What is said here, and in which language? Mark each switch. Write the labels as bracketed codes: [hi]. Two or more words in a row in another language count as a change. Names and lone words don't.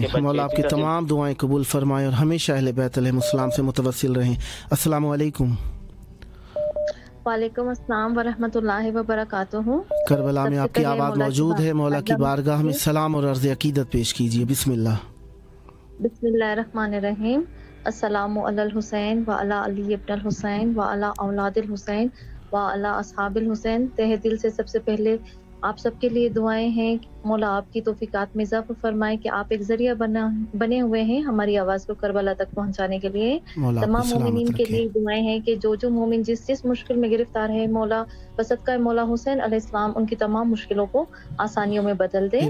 [ur] مولا آپ کی تمام دعائیں قبول فرمائے اور ہمیشہ اہل بیت علیہ السلام سے متوسل رہیں. [ar] السلام علیکم. وعلیکم السلام ورحمۃ اللہ وبرکاتہ. [ur] کربلا میں آپ کی آواز موجود ہے, مولا کی بارگاہ میں سلام اور عرض عقیدت پیش کیجیے. [ar] بسم اللہ. بسم اللہ الرحمن الرحیم. السلام علی الحسین و علی علی ابن الحسین و علی اولاد الحسین و علی اصحاب الحسین. [ur] تہ دل سے سب سے پہلے آپ سب کے لیے دعائیں ہیں. مولا آپ کی توفیقات میں اضافہ فرمائے کہ آپ ایک ذریعہ بنے ہوئے ہیں ہماری آواز کو کربلا تک پہنچانے کے لیے. تمام مومنین کے لیے دعائیں ہیں کہ جو مومن جس مشکل میں گرفتار ہے, مولا بصدقہ مولا حسین علیہ السلام ان کی تمام مشکلوں کو آسانیوں میں بدل دے.